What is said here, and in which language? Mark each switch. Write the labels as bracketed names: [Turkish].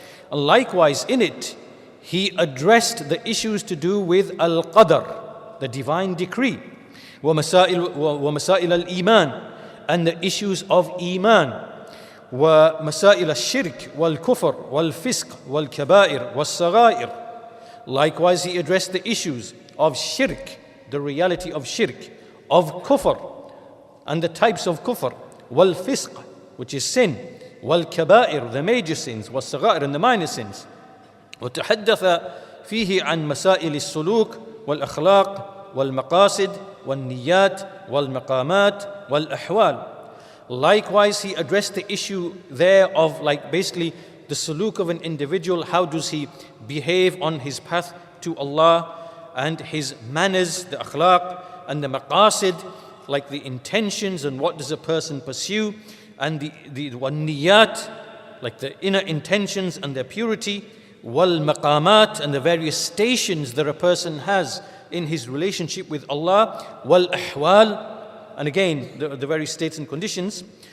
[English] And likewise in it, he addressed the issues to do with al-qadr, the divine decree. [Arabic] ومسائل الإيمان, [English] and the issues of iman. [Arabic] ومسائل الشرك والكفر والفسق والكبائر والصغائر. [English] Likewise, he addressed the issues of shirk, the reality of shirk, of kufr, and the types of kufr, [Arabic] والفسق, [English] which is sin, [Arabic] والكبائر, [English] the major sins, [Arabic] والصغائر, [English] and the minor sins. [Arabic] وتحدث فيه عن مسائل السلوك والأخلاق والمقاصد والنيات والمقامات والأحوال. [English] Likewise, he addressed the issue there of basically the suluk of an individual. How does he behave on his path to Allah, and his manners, the akhlaq, and the maqasid, like the intentions and what does a person pursue, and the niyat, like the inner intentions and their purity, wal maqamat, and the various stations that a person has in his relationship with Allah, wal ahwal, and again the various states and conditions.